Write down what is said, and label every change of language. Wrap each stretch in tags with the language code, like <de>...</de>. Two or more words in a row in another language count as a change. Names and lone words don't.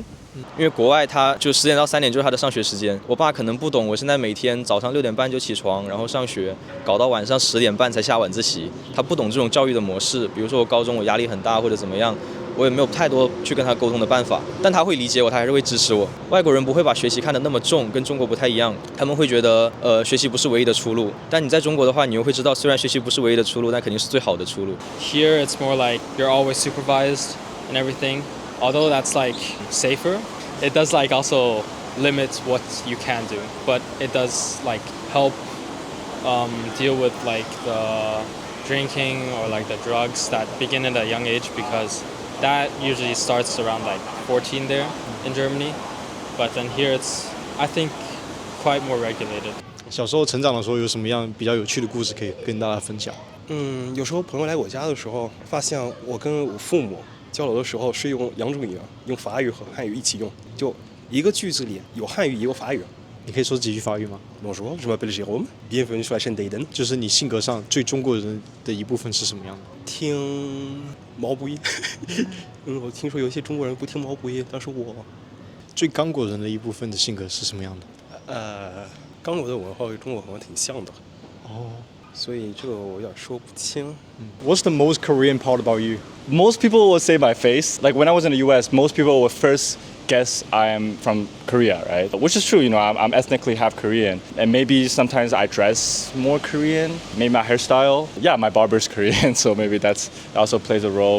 <zh>因为国外他就10点到3点就是他的上学时间，我爸可能不懂，我现在每天早上6点半就起床，然后上学，搞到晚上10点半才下晚自习，他不懂这种教育的模式。比如说我高中我压力很大或者怎么样，我也没有太多去跟他沟通的办法，但他会理解我，他还是会支持我。外国人不会把学习看得那么重，跟中国不太一样，他们会觉得学习不是唯一的出路。但你在中国的话，你又会知道，虽然学习不是唯一的出路，但肯定是最好的出路。</zh> <en>Here it's more like you're always supervised and everything. Although that's like safer, it does like also limit what you can do. But it does like help deal with like the drinking or like the drugs that begin at a young age, because that usually starts around like 14 there in Germany. But then here it's, I think, quite more regulated.</en> <zh>小时候成长的时候有什么样比较有趣的故事可以跟大家分享？有时候朋友来我家的时候，发现我跟我父母交流的时候是用两种语言，用法语和汉语一起用，就一个句子里有汉语也有法语。你可以说几句法语吗</zh> <fr>？Bonjour, je m'appelle Jérôme. Bienvenue sur la chaîne d'Aiden.</fr> <zh>就是你性格上最中国人的一部分是什么样的？听毛不易。我听说有些中国人不听毛不易，但是我最刚果人的一部分的性格是什么样的？刚果的文化与中国文化挺像的。哦。所以这个我有点说不清。</zh> <en>What's the most Korean part about you? Most people will say my face. Like when I was in the US, most people would first guess I am from Korea, right? Which is true, you know, I'm ethnically half Korean. And maybe sometimes I dress more Korean, maybe my hairstyle. Yeah, my barber's Korean, so maybe that also plays a role.</en>